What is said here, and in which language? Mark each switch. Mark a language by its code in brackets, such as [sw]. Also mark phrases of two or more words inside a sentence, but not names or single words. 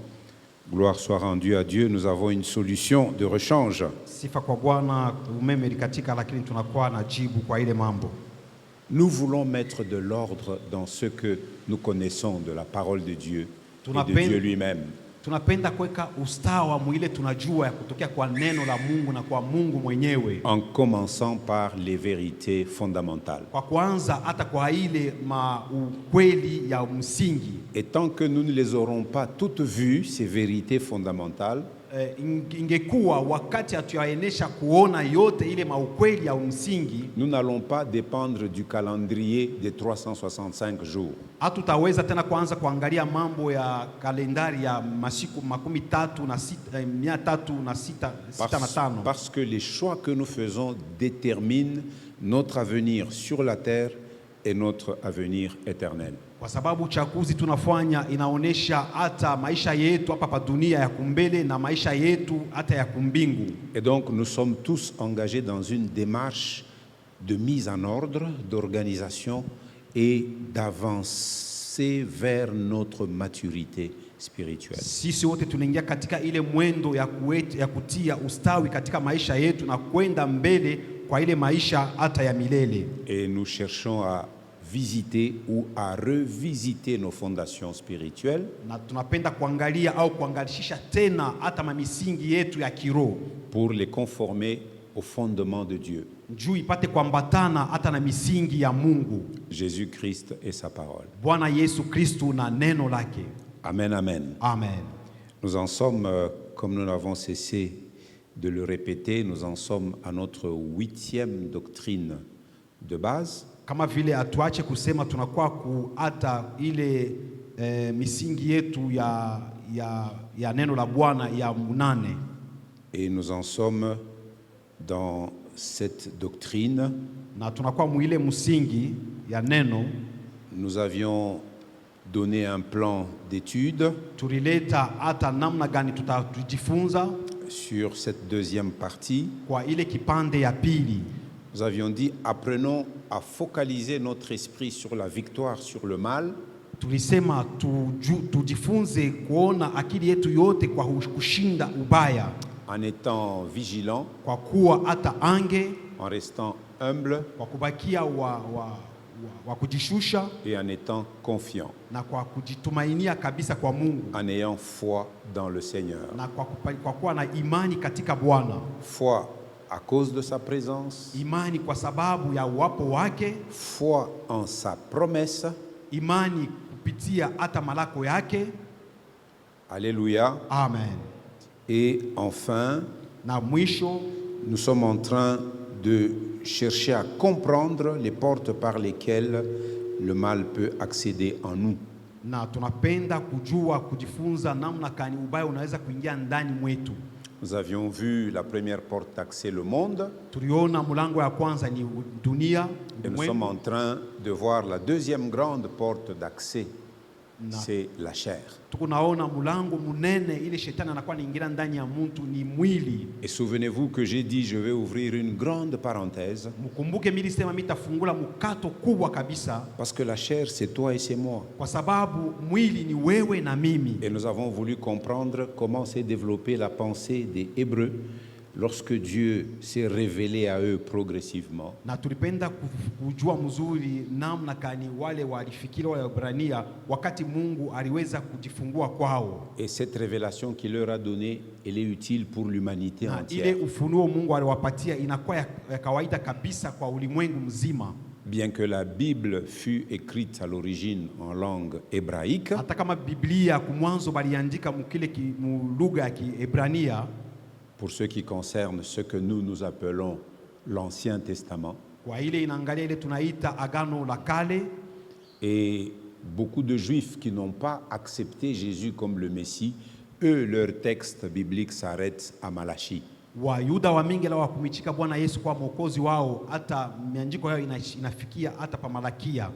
[fr] Gloire soit rendue à Dieu, nous avons une solution de rechange. [sw] sifa kwa Bwana. Umeme ilikatika, lakini tunakuwa na jibu kwa ile mambo. [fr] Nous voulons mettre de l'ordre dans ce que nous connaissons de la parole de Dieu et de Dieu lui-même. [sw] Tunapenda kuweka ustawa mwile tunajua ya kutokea kwa neno la Mungu na kwa Mungu mwenyewe, [fr] En commençant par les vérités fondamentales. [sw] kwa kwanza hata kwa ile ukweli ya msingi. [fr] Et tant que nous ne les aurons pas toutes vues, ces vérités fondamentales, [sw] Ingekuwa wakati hatuyaenesha kuona yote ile maukweli ya msingi, [fr] nous n'allons pas dépendre du calendrier des 365 jours. [sw] hatutaweza tena kuanza kuangalia mambo ya kalendari ya masiku 365. [fr] Parce que les choix que nous faisons déterminent notre avenir sur la terre et notre avenir éternel. [sw] Kwa sababu uchaguzi tunafanya inaonesha hata maisha yetu hapa pa dunia ya kumbele na maisha yetu hata ya kumbingu. [fr] Et donc nous sommes tous engagés dans une démarche de mise en ordre, d'organisation et d'avancer vers notre maturité spirituelle. [sw] Sisi wote tunaingia katika ile mwendo ya kutia ustawi katika maisha yetu na kwenda mbele kwa ile maisha hata ya milele. [fr] Et nous cherchons à visiter ou à revisiter nos fondations spirituelles [sw] Na tunapenda kuangalia au kuangalishisha tena hata mamisingi yetu ya kiroho [fr] pour les conformer au fondement de Dieu, [sw] juu ipate kuambatana hata na misingi ya Mungu, [fr] Jésus-Christ et sa parole. [sw] Bwana Yesu Kristu na neno lake. Amen, amen. Amen. [fr] Nous en sommes, comme nous n'avons cessé de le répéter, nous en sommes à notre 8e doctrine de base. [sw] Kama vile atuache kusema tunakuwa hata ile misingi yetu ya neno la Bwana ya 8. [fr] Et nous en sommes dans cette doctrine. [sw] Na tunakuwa muile msingi ya neno. [fr] Nous avions donné un plan d'étude [sw] Tulileta hata namna gani tutajifunza [fr] sur cette deuxième partie. [sw] Kwa ile kipande ya pili [fr] Nous avions dit, apprenons à focaliser notre esprit sur la victoire sur le mal. [sw] tulisema tujifunze kuona akili yetu yote kwa kushinda ubaya, [fr] en étant vigilant, [sw] kwa kuwa hata ange, [fr] en restant humble [sw] kwa kubakia wa kujishusha [fr] et en étant confiant, [sw] na kwa kujitumainia kabisa kwa Mungu, [fr] en ayant foi dans le Seigneur. [sw] na kwa kuwa na imani katika Bwana. [fr] Foi à cause de sa présence, [sw] Imani kwa sababu ya uwapo wake, [fr] foi en sa promesse. [sw] imani kupitia hata malako yake. [fr] Alléluia. [sw] Amen. [fr] Et enfin, [sw] Na mwisho [fr] nous sommes en train de chercher à comprendre les portes par lesquelles le mal peut accéder en nous. [sw] na tunapenda kujifunza namna kani ubaya unaweza kuingia ndani mwetu. [fr] Nous avions vu la première porte d'accès, le monde, [sw] Tuliona mlango ya kwanza ni dunia, [fr] et nous sommes en train de voir la deuxième grande porte d'accès, c'est la chair. [sw] tukunaona mlango munene ile shetani anakuwa anaingia ndani ya mtu ni mwili. [fr] Et souvenez-vous que j'ai dit, je vais ouvrir une grande parenthèse, [sw] Mkumbuke mimi sema mitafungula mkato kubwa kabisa, [fr] parce que la chair, c'est toi et c'est moi. [sw] kwa sababu mwili ni wewe na mimi. [fr] Et nous avons voulu comprendre comment s'est développée la pensée des Hébreux lorsque Dieu s'est révélé à eux progressivement. [sw] Na tulipenda kujua mzuri namna kani wale walifikiri wa Ibrania wakati Mungu aliweza kujifungua kwao. [fr] Et cette révélation qu'il leur a donnée, elle est utile pour l'humanité [sw] Na [fr] entière. [sw] ile ufunuo Mungu aliwapatia inakuwa ya kawaida kabisa kwa ulimwengu mzima. [fr] Bien que la Bible fut écrite à l'origine en langue hébraïque, [sw] Hata kama Biblia kumwanzo baliandika mukile lugha ya Kiebrania, [fr] pour ce qui concerne ce que nous appelons l'Ancien Testament, [sw] kwa ile inaangalia ile tunaita Agano la Kale, [fr] et beaucoup de Juifs qui n'ont pas accepté Jésus comme le Messie, eux, leur texte biblique s'arrête à Malachie. [sw] Wayuda wa mingi la wakumichika Bwana Yesu kwa mwokozi wao, hata miandiko yao inafikia hata pa Malakia.